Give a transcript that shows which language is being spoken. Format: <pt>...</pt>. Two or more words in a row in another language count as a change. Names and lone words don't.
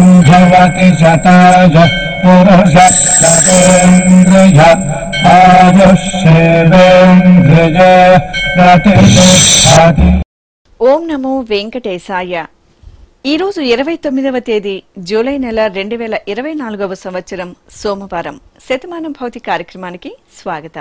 <sa>भवति शताय पुरुष शतेन्द्रिय आयुष्येवेन्द्रिय प्रतिष्ठति।</sa> <te>ఓం నమో వెంకటేశాయ. ఈరోజు 29వ తేదీ జూలై నెల 2024వ సంవత్సరం సోమవారం. శతమానం భౌతి కార్యక్రమానికి స్వాగతం.</te>